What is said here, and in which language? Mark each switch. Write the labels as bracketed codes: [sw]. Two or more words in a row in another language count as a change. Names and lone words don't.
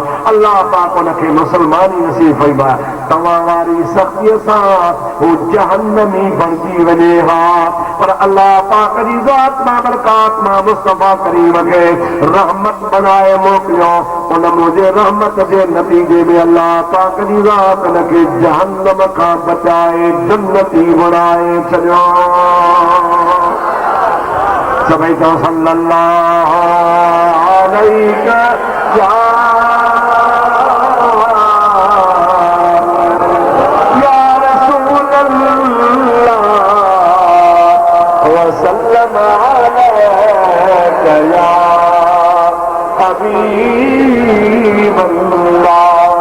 [sd] अल्लाह पाक हुनखे मुस्लमानी नसीब फरमाए। तव्हां वारी सख़्तीअ सां हू जहन्नमी बणिजी वञे हा, पर अल्लाह पाक जी ज़ात मां बरकात मां मुस्तफ़ा करीम खे रहमत बनाए मोकिलियो। उन मुंहिंजे रहमत जे नतीजे में अल्लाह पाक जी ज़ात हुनखे जहन्नम खां बचाए जन्नती बणाए छॾियो। [ar] सभई चओ صلى الله عليه وسلم عليك يا حبيب الله.